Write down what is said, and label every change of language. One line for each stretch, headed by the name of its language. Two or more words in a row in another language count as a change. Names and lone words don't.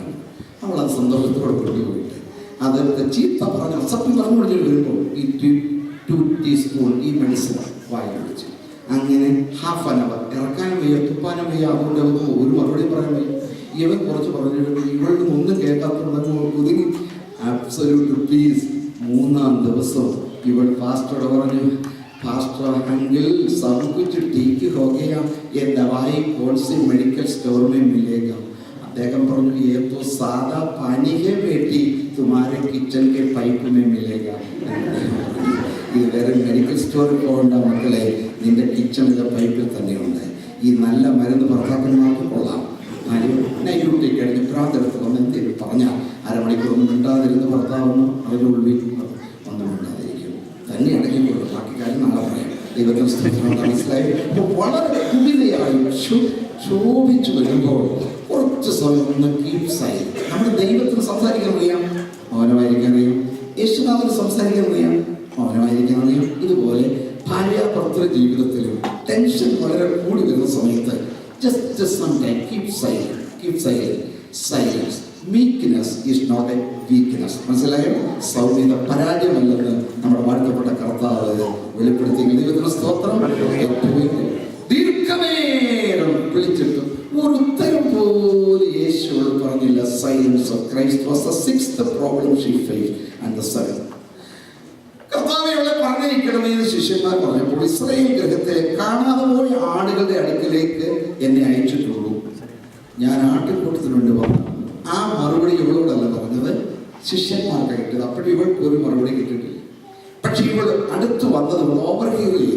Malayalam: അവളത് സന്തോഷത്തോടെ കൊണ്ടുപോയിട്ട് അതൊക്കെ ചീത്ത പറഞ്ഞ അസഭ്യം പറഞ്ഞുകൊണ്ട് വരുമ്പോൾ ഈ 2 ടീസ്പൂൺ ഈ മെഡിസിൻ വായിൽ പിടിച്ചു. അങ്ങനെ ½ ഇറക്കാനും വയ്യ, തുപ്പാനും വയ്യ, അതുകൊണ്ട് ഒരു മറുപടി പറയാൻ വയ്യ. ഇവൻ കുറച്ച് പറഞ്ഞിട്ട് ഇവളിൽ ഒന്നും കേൾക്കാത്തതുകൊണ്ട് ഒതുങ്ങി.
English: absolute peace.
Malayalam: 3-ാം ദിവസം ഇവൾ പാസ്റ്ററോട് പറഞ്ഞു,
Hindi: पास्टर अंकल सब कुछ ठीक हो गया, ये दवाई कौन से
English: medical store
Hindi: में मिलेगा?
Malayalam: അദ്ദേഹം പറഞ്ഞു,
Hindi: ये तो सादा पानी है बेटी, तुम्हारे किचन के पाइप में मिलेगा.
Malayalam: ഇത് വേറെ മെഡിക്കൽ സ്റ്റോറിൽ പോകേണ്ട മക്കളെ, നിന്റെ കിച്ചണിലെ പൈപ്പിൽ തന്നെയുണ്ട്. ഈ നല്ല മരുന്ന് ഭർത്താക്കന്മാർക്ക് കൊള്ളാം.
English: night duty
Malayalam: കഴിഞ്ഞ് പ്രാർത്ഥന വന്ന് എന്തെങ്കിലും പറഞ്ഞാൽ അരമണിക്കൂറൊന്നും മിണ്ടാതിരുന്ന് ഭർത്താവൊന്നും അതിനുള്ളിൽ ഒന്നും മിണ്ടാതിരിക്കും, തന്നെ അടങ്ങിക്കൊള്ളു. ബാക്കി കാര്യം നാളെ പറയാം. ദൈവത്തിന് സ്തുതിക്കണം. മനസ്സിലായി? വളരെ കുടിതയായി ശോഭിച്ചു വരുമ്പോൾ കുറച്ച് സമയം ഒന്ന് കീപ്സായി. നമ്മുടെ ദൈവത്തിന് സംസാരിക്കാൻ അറിയാം, മൗനമായിരിക്കാൻ അറിയാം. യേശുനാഥന് സംസാരിക്കാൻ അറിയാം, മൗനമായിരിക്കാൻ അറിയാം. ഇതുപോലെ ഭാര്യ ഭർത്തൃ ജീവിതത്തിലും ടെൻഷൻ വളരെ കൂടി വരുന്ന സമയത്ത്
English: just sometimes keep silent. Silence. Meekness is not a weakness.
Malayalam: മനസ്സിലായോ? സൗമ്യത പരാജയമല്ലെന്ന് നമ്മുടെ വാഴ്ത്തപ്പെട്ട കർത്താവ് വെളിപ്പെടുത്തി. ദൈവത്തിന് സ്തോത്രം. ദീർഘനേരം വിളിച്ചിട്ടും ഒരു ഉത്തരം പോലും യേശുവോട് പറഞ്ഞില്ല.
English: Silence of Christ was the 6th problem she faced and the 7th.
Malayalam: കർത്താവെ അവളെ പറഞ്ഞിരിക്കണമേ എന്ന് ശിഷ്യന്മാർ പറഞ്ഞപ്പോൾ ഇസ്രായേൽ ഗൃഹത്തിലെ കാണാതെ പോയ ആടുകളുടെ അടുക്കലേക്ക് എന്നെ അയച്ചിട്ടുള്ളൂ, ഞാൻ ആട്ടിൻകൂട്ടത്തിന് വേണ്ടി വന്നു. ആ മറുപടി ഇവളോടല്ല പറഞ്ഞത്, ശിഷ്യന്മാർക്ക് കിട്ടിയത്. അപ്പോഴും ഇവൾക്ക് ഒരു മറുപടി കിട്ടിയിട്ടില്ല. പക്ഷെ ഇവൾ അടുത്ത് വന്നത് ഓവർഹിയർ ചെയ്തു.